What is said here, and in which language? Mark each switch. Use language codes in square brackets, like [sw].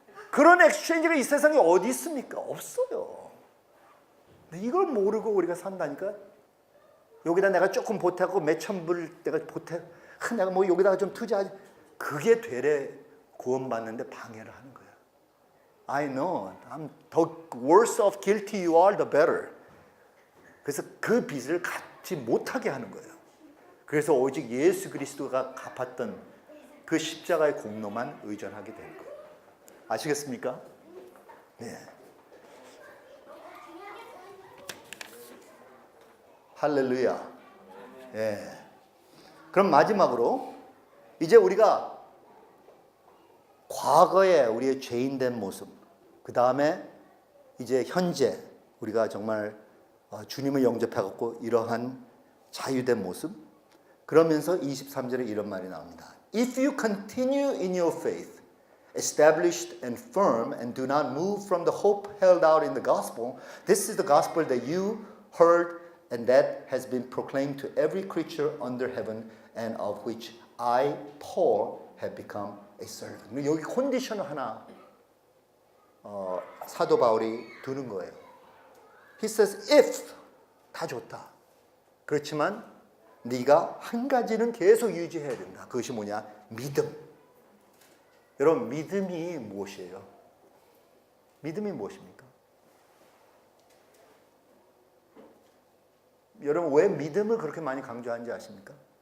[ko] 그런 엑스체인지가 이 세상에 어디 있습니까? 없어요. 근데 이걸 모르고 우리가 산다니까. 여기다 내가 조금 보태고 몇천 불 내가 보태, 내가 뭐 여기다가 좀 투자하지. 그게 되레 구원받는데 방해를 하는 거야. [en] I know. The worse of guilty you are, the better. [ko] 그래서 그 빚을 갚지 못하게 하는 거예요. 그래서 오직 예수 그리스도가 갚았던 그 십자가의 공로만 의존하게 되는 거예요. 아시겠습니까? 네. 할렐루야. 예. 그럼 마지막으로 이제 우리가 과거에 우리의 죄인된 모습, 그 다음에 이제 현재 우리가 정말 주님을 영접해갖고 이러한 자유된 모습. 그러면서 23절에 이런 말이 나옵니다. [en] If you continue in your faith, established and firm, and do not move from the hope held out in the gospel, this is the gospel that you heard and that has been proclaimed to every creature under heaven, and of which I, Paul, have become a servant. [ko] 여기 컨디션을 하나 사도 바울이 두는 거예요. He says, if [en] 다 좋다. [ko] 그렇지만 네가 한 가지는 계속 유지해야 된다. 그것이 뭐냐? 믿음. 여러분, 믿음이 무엇이에요? 믿음이 무엇입니까? 여러분, 왜 믿음을 그렇게 많이 강조하는지 아십니까?